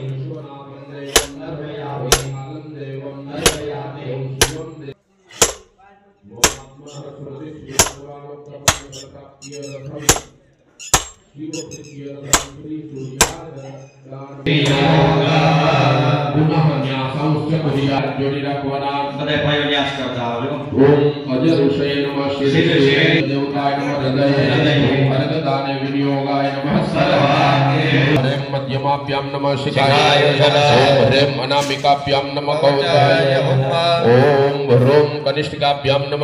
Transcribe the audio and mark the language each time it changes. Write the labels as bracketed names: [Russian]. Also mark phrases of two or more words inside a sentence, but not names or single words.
[Sanskrit] विश्वनाथं देवं नमयामि. कालं देवं नमयामि. ओम शिवं देवं पुनः न्यासांश्च कुर्यात्. [Hindi] जोड़ी रखवाना. [Gujarati] બધા ભાઈઓ ન્યાસ કરતા આવજો. [Sanskrit] ओम अजरुषये नमः. श्रीदेवाय देवताय नमः. हृदये अर्घदाने विनियोगाय नमः. सर्वाङ्गे ह्रीं मध्यमाभ्यां नमः. शिखाय ओम ह्रीं अनामिकाभ्यां नमः. कौताय ओम ह्रीं कनिष्ठिकाभ्यां नमः.